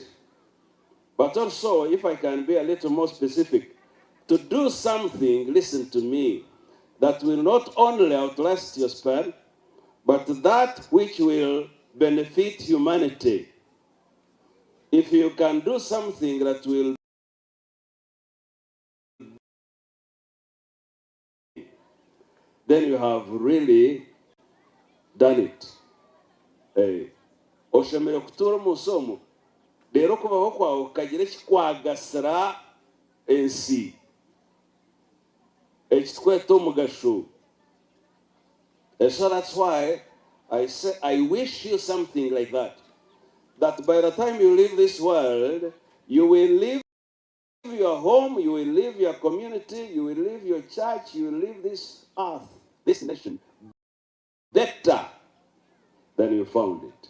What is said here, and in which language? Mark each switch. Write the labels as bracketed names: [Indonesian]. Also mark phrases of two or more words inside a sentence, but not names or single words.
[English] But also, if I can be a little more specific, to do something, listen to me, that will not only outlast your span, but that which will benefit humanity. If you can do something that will, then you have really done it. [Nyankole] Oshemere kutura musomo rero kubaho kwawe ukagira ekikwagasira ensi ekitweta omugasho. [English] And so that's why I say I wish you something like that. That by the time you leave this world, you will leave your home, you will leave your community, you will leave your church, you will leave this earth, this nation, better than you found it.